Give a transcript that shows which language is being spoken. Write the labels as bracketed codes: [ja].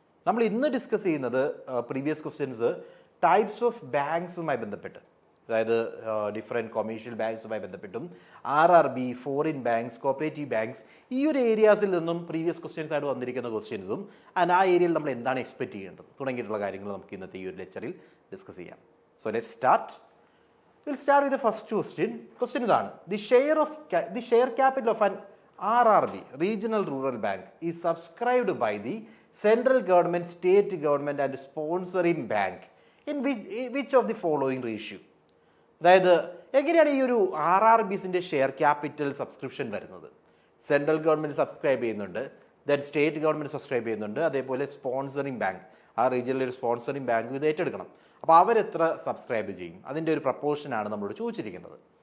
[ml] നമ്മൾ ഇന്ന് ഡിസ്കസ് ചെയ്യുന്നത് പ്രീവിയസ് ക്വസ്റ്റ്യൻസ് ടൈപ്സ് ഓഫ് ബാങ്ക്സുമായി ബന്ധപ്പെട്ട്, അതായത് ഡിഫറെൻറ്റ് കൊമേഴ്ഷ്യൽ ബാങ്ക്സുമായി ബന്ധപ്പെട്ടും RRB, foreign banks, cooperative banks, ഈ ഒരു ഏരിയാസിൽ നിന്നും പ്രീവിയസ് ക്വസ്റ്റ്യൻസ് ആയിട്ട് വന്നിരിക്കുന്ന ക്വസ്റ്റ്യൻസും ആൻഡ് ആ ഏരിയയിൽ നമ്മൾ എന്താണ് എക്സ്പെക്ട് ചെയ്യേണ്ടത് തുടങ്ങിയിട്ടുള്ള കാര്യങ്ങൾ നമുക്ക് ഇന്നത്തെ ഈ ഒരു ലെക്ചറിൽ ഡിസ്കസ് ചെയ്യാം. [en] So let start. We'll start with the first question. Question [ml] ഇതാണ്: [en] the share capital of an RRB, Regional Rural Bank, is subscribed by the central government, state government and sponsoring bank in which of the following ratio? [ml] അതായത് എങ്ങനെയാണ് ഈ ഒരു RRBസിന്റെ share capital subscription വരുന്നത്? Central government subscribe ചെയ്യുന്നുണ്ട്, then state government subscribe ചെയ്യുന്നുണ്ട്, അതേപോലെ sponsoring bank, ആ റീജിയനിലെ ഒരു സ്പോൺസറിങ് ബാങ്ക് ഇത് ഏറ്റെടുക്കണം. അപ്പോൾ അവരെത്ര സബ്സ്ക്രൈബ് ചെയ്യും? അതിൻ്റെ ഒരു പ്രപ്പോർഷനാണ് നമ്മളോട് ചോദിച്ചിരിക്കുന്നത്.